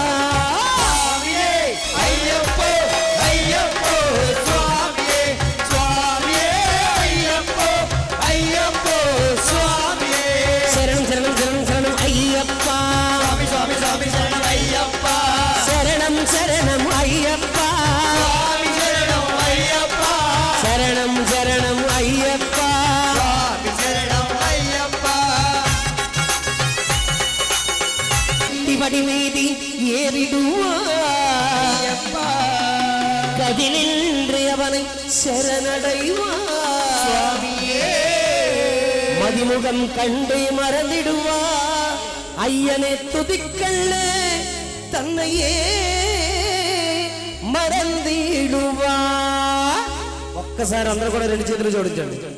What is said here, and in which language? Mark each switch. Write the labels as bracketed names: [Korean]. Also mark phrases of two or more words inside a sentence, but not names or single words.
[Telugu] అయ్యప్పో అయ్యప్పో స్వామియే స్వామియే అయ్యప్పో అయ్యప్పో స్వామియే శరణం శరణం శరణం శరణం అయ్యప్ప స్వామి స్వామి స్వామి శరణం అయ్యప్ప శరణం శరణం అయ్యప్ప స్వామి శరణం అయ్యప్ప శరణం శరణం అయ్యప్ప స్వామి శరణం [Tamil] வடிமீதி ஏறிடுவார் கதினின்று அவனை சரணடைவார் மதிமுகம் கண்டு மறந்திடுவார் ஐயனை துதிக்கல்ல தன்னையே [Telugu] మరందిడువార్ ఒక్కసారి అందరూ కూడా రెండు చేతులు జోడించండి